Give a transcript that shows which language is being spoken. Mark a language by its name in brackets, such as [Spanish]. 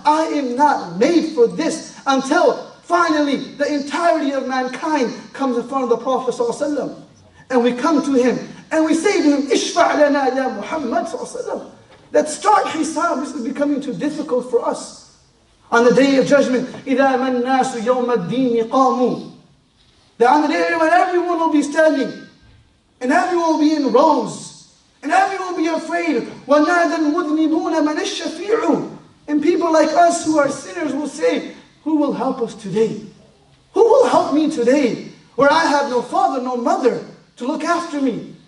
[English] I am not made for this. Until finally the entirety of mankind comes in front of the Prophet ﷺ. And we come to him and we say to him, [Arabic] Ishfa' lana ya Muhammad [English] ﷺ. That start hisab, this is becoming too difficult for us. On the day of judgment, [Arabic] إِذَا مَا النَّاسُ يَوْمَ الدِّينِ قَامُوا. [English] That on the day when everyone will be standing and everyone will be in rows. And everyone will be afraid. [Arabic] وَنَادَ الْمُذْنِبُونَ مَنِ الشَّفِيعُ. [English] And people like us who are sinners will say, who will help us today? Who will help me today? Where I have no father, no mother to look after me.